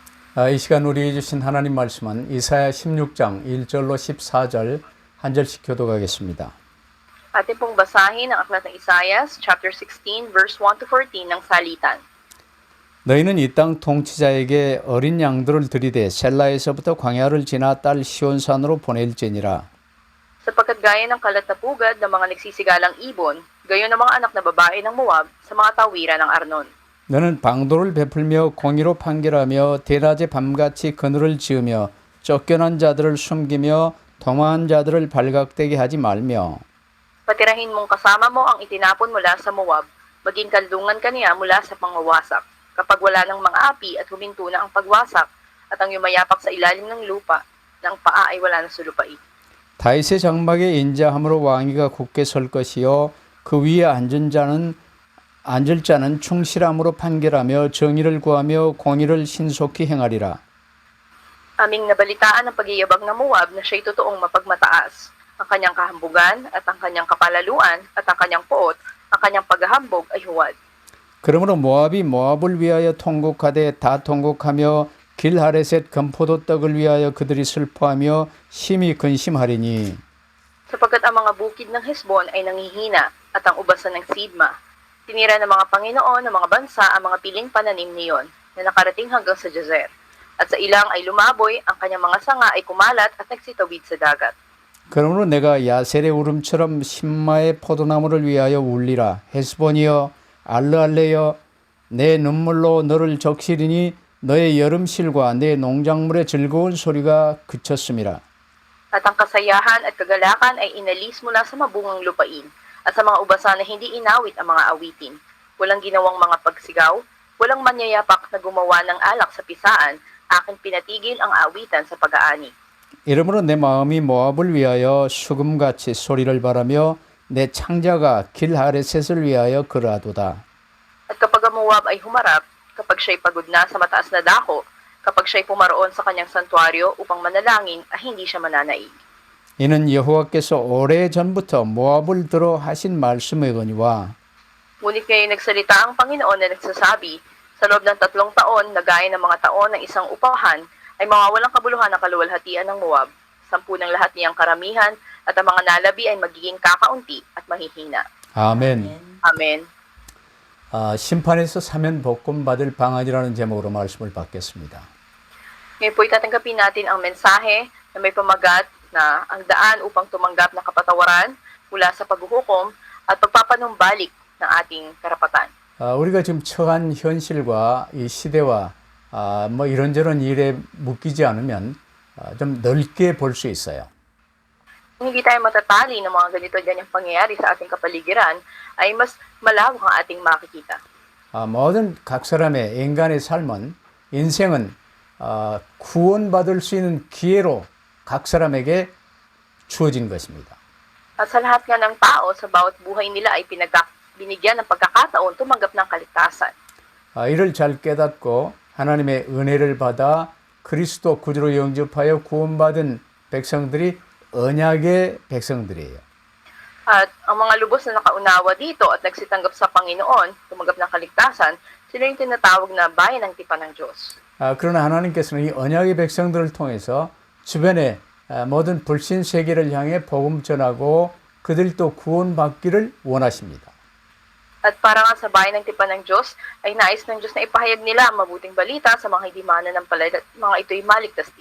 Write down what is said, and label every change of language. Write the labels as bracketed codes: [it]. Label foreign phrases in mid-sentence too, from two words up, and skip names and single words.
[ko] 이 시간 우리 주신 하나님 말씀은 이사야 16장 1절로 14절 한 절씩 교독하겠습니다. [tl] Atin pong basahin ang aklat ng Isaias, [en] chapter 16, verse 1 to 14 [tl] ng salitan. [ko] 너희는 이 땅 통치자에게 어린 양들을 들이대 셀라에서부터 광야를 지나 딸 시온산으로 보낼지니라. [tl] Sapagkat gaya ng kalat na pugad ng mga nagsisigalang ibon, gayon ng mga anak na babae ng Moab sa mga tawiran ng Arnon. [ko] 너는 방도를 베풀며 공의로 판결하며 대낮에 밤같이 그늘을 지으며 쫓겨난 자들을 숨기며 도망한 자들을 발각되게 하지 말며 [tl] Patirahin mong kasama mo ang itinapon mula sa Moab, maging kaldungan kaniya mula sa pangwawasak. Kapag wala ng mga api at huminto na ang pagwasak, at ang yumayapak sa ilalim ng lupa, ng paa ay wala na sulupai. [ko] 다윗의 장막에 인자함으로 왕위가 굳게 설 것이요 그 위에 앉을 자는 충실함으로 판결하며 정의를 구하며 공의를 신속히 행하리라. [tl] Aming nabalitaan ang pagyayabag ng Moab na siya'y totoong mapagmataas. Ang kanyang kahambugan at ang kanyang kapalaluan at ang kanyang poot, ang kanyang paghahambog ay huwad. [ko] 그러므로 모압이 모압을 위하여 통곡하되 다 통곡하며 길하레셋 금포도 떡을 위하여 그들이 슬퍼하며 심히 근심하리니. [tl] Sapagkat ang mga bukid ng Hesbon ay nanghihina at ang ubasan ng Sidma. Tinira ng mga Panginoon ng mga bansa ang mga piling pananim niyon na nakarating hanggang sa Jazer. At sa ilang ay lumaboy, ang kanyang mga sanga ay kumalat at nagsitawid sa dagat. [ko] 그러므로 내가 야셀의 울음처럼 신마의 포도나무를 위하여 울리라. 헤스본이여 알르알레여 내 눈물로 너를 적시리니 너의 여름실과 내 농작물의 즐거운 소리가 그쳤음이라. [tl] At ang kasayahan at kagalakan ay inalis mula sa mabungang lupain at sa mga ubasan na hindi inawit ang mga awitin. Walang ginawang mga pagsigaw, walang manyayapak na gumawa ng alak sa pisaan, aking pinatigil ang awitan sa pag-aani. [ko] 이러므로 내 마음이 모압을 위하여 수금같이 소리를 바라며 내 창자가 길하레셋을 위하여 그러하도다. [tl] At kapag ang Moab ay humarap, kapag siya'y pagod na sa mataas na dako, kapag siya'y pumaroon sa kanyang santuaryo upang manalangin, ay hindi siya mananaig. [ko] 이는 여호와께서 오래전부터 모압을 들어 하신 말씀이거니와 [tl] Ngunit ngayon nagsalita ang Panginoon na nagsasabi, sa loob ng 3 taon na gaya ng mga taon ng isang upahan, ay mawawalang kabuluhan ang kaluwalhatian ng Moab, 10 ng lahat niyang karamihan, at ang mga nalabi ay magiging kakaunti at mahihina. [ko] 아멘. [tl] Amen. [ko] 심판에서 사면 복권 받을 방안이라는 제목으로 말씀을 받겠습니다. [tl] Ngayon po itatanggapin natin ang mensahe na may pamagat na ang daan upang tumanggap ng kapatawaran mula sa paghuhukom at pagpapanumbalik ng ating karapatan. [ko] 우리가 지금 처한 현실과 이 시대와 뭐 이런저런 일에 묶이지 않으면 좀 넓게 볼 수 있어요. [tl] Kung hindi tayo matatali ng mga ganito-ganyang pangyayari sa ating kapaligiran, ay mas malawak ang ating makikita. [ko] 모든 각 사람의 인간의 삶은 인생은 구원받을 수 있는 기회로 각 사람에게 주어진 것입니다. [tl] At sa lahat nga ng tao, sa bawat buhay nila ay binigyan ng pagkakataon tumanggap ng kaligtasan. [ko] 이를 잘 깨닫고 하나님의 은혜를 받아 그리스도 구주로 영접하여 구원받은 백성들이 언약의 백성들이에요. [tl] At ang mga lubos na nakaunawa dito at nagsitanggap sa Panginoon, tumanggap ng kaligtasan, sila yung tinatawag na bayan ng tipan ng Diyos. [ko] 그러나 하나님께서는 이 언약의 백성들을 통해서 주변에 모든 불신 세계를 향해 복음 전하고 그들도 구원받기를 원하십니다. [tl] At para nga sa bayan ng tipan ng Diyos, ay nais ng Diyos na ipahayag nila ang mabuting balita sa mga hindi mananampalataya at mga ito'y maligtas din.